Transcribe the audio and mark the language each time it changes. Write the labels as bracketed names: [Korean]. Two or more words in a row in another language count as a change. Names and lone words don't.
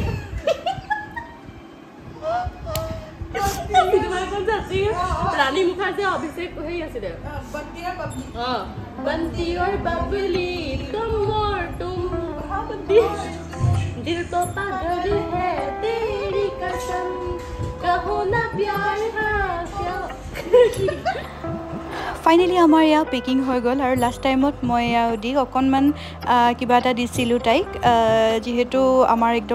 [Assamese] চিনেমাখন যে আছিল ৰাণী মুখাৰ্জী অভিষেক হেৰি আছিলে বন্তি অৰ বাবলি তুম दिल तो पागल है तेरी कसम कहो ना प्यार हाँ ফাইনেলি আমাৰ এয়া পেকিং হৈ গ'ল আৰু [English] last time [Assamese] মই এয়া দি অকণমান কিবা এটা দিছিলোঁ তাইক যিহেতু আমাৰ একদম